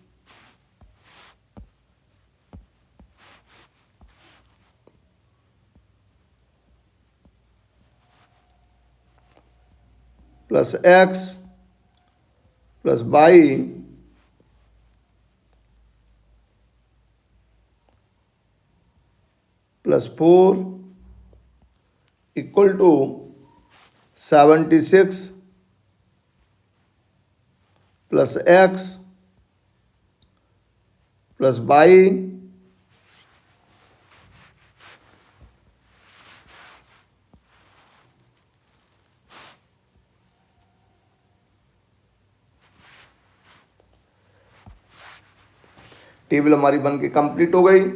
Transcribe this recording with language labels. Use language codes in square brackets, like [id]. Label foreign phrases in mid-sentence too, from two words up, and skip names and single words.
[en] plus x plus y plus 4 equal to [hi] 76 [en] plus x plus y [hi] टेबल हमारी बन के कंप्लीट हो गई।